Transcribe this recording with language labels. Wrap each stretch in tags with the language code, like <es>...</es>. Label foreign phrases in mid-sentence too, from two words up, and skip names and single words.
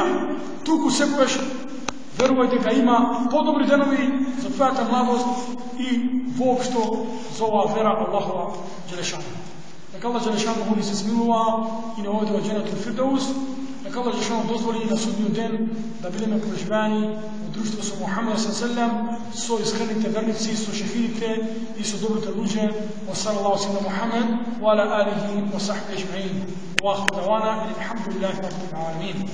<mk>Туку секогаш верувај дека има подобри денови за твојата младост и воопшто за оваа вера Аллахова Джелешану. Нека Аллах Джелешану ни се смилува и не овој џенетул фирдеус. Нека Аллах Джелешану дозволи на судниот ден да бидеме преживеани во друштво со Мухамед саллаллаху со искрените верници, со шехидите и со добрите луѓе.</mk> <ar>وصلى الله على محمد وعلى آله وصحبه أجمعين. وآخر دعوانا الحمد لله رب العالمين.</ar>